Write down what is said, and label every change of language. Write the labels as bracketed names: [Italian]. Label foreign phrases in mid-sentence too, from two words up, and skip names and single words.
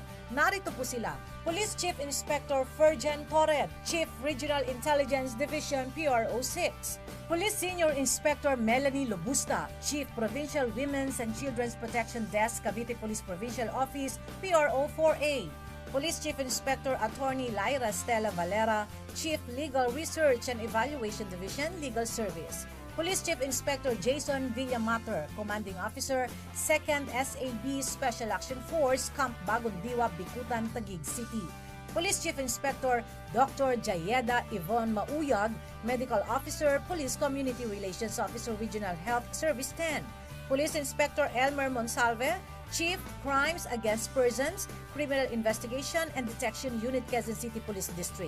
[Filipino] Narito po sila, [English] Police Chief Inspector Fergen Torred, Chief Regional Intelligence Division PRO 6, Police Senior Inspector Melanie Lobusta, Chief Provincial Women's and Children's Protection Desk, Cavite Police Provincial Office, PRO 4A, Police Chief Inspector Attorney Lyra Stella Valera, Chief Legal Research and Evaluation Division, Legal Service. Police Chief Inspector Jason Villamater, Commanding Officer, 2nd SAB Special Action Force, Camp Bagong Diwa, Bikutan, Taguig City. Police Chief Inspector Dr. Jayeda Yvonne Mauyag, Medical Officer, Police Community Relations Officer, Regional Health Service 10. Police Inspector Elmer Monsalve, Chief Crimes Against Persons, Criminal Investigation and Detection Unit, Quezon City Police District.